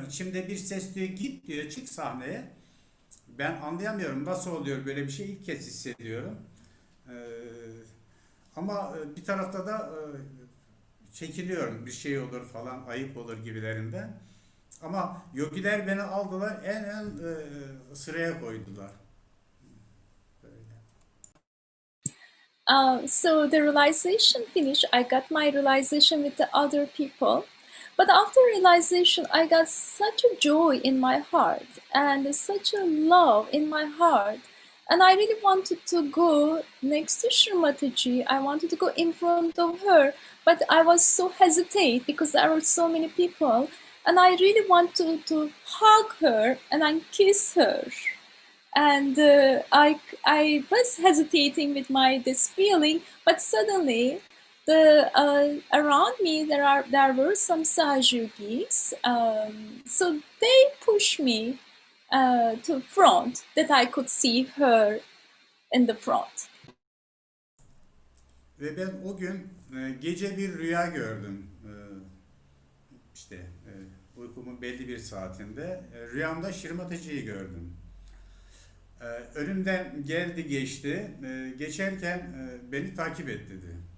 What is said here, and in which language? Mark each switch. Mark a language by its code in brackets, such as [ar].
[tr] İçimde bir ses diyor git diyor çık sahneye. Ben anlayamıyorum nasıl oluyor böyle bir şey ilk kez hissediyorum. Ee, ama bir tarafta da çekiliyorum bir şey olur falan ayıp olur gibilerinden. Ama yogiler beni aldılar en sıraya koydular. Böyle. [en] So the realization finished. I got my realization with the other people. But after realization, I got such a joy in my heart and such a love in my heart. And I really wanted to go next to Srimataji. I wanted to go in front of her, but I was so hesitate because there were so many people. And I really want to hug her and I kiss her, and I was hesitating with my this feeling, but suddenly the around me there were some Sahajogis, so they pushed me to front that I could see her in the front. [tr] Ve ben o gün gece bir rüya gördüm. İşte uykumun belli bir saatinde rüyamda Şirmatacı'yı gördüm. Önümden geldi geçti. Geçerken beni takip et dedi.